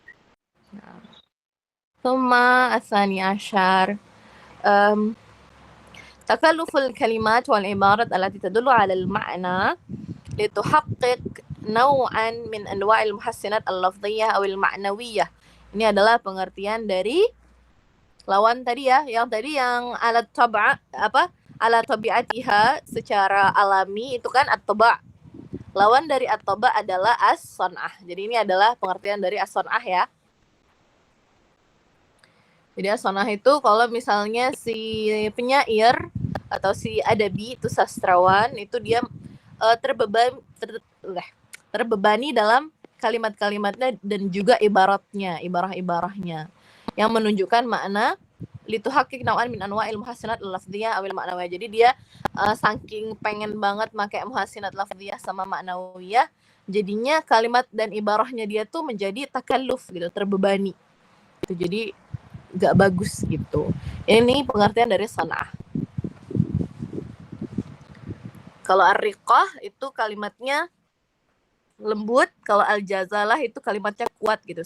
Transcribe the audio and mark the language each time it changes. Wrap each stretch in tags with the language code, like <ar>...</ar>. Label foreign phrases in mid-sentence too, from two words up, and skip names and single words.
<ar>ثم الثاني عشر تكلف الكلمات والعبارات التي تدل على المعنى لتحقق نوعا من أنواع المحسنات اللفظية أو المعنوية.</ar> <id>Ini adalah pengertian dari lawan tadi ya, yang</id> <ar>على طبيعتها,</ar> <id>secara alami itu kan at-taba'. Lawan dari at-taba' adalah as-san'ah. Jadi ini adalah pengertian dari as-san'ah ya. Jadi as-san'ah itu kalau misalnya si penyair atau si adabi itu sastrawan, itu dia terbebani dalam kalimat-kalimatnya dan juga ibarah-ibarahnya yang menunjukkan makna</id> <ar>لتحقق نوعا من أنواع المحسنات اللفظية أو المعنوية.</ar> <id>Jadi dia saking pengen banget pakai</id> <ar>محسنات لفظية</ar> <id>sama ma'nawiyah, jadinya kalimat dan ibarahnya dia tuh menjadi takalluf gitu, terbebani. Itu jadi gak bagus gitu. Ini pengertian dari san'ah. Kalau ar-riqah itu kalimatnya lembut, kalau al-jazalah itu kalimatnya kuat gitu.</id>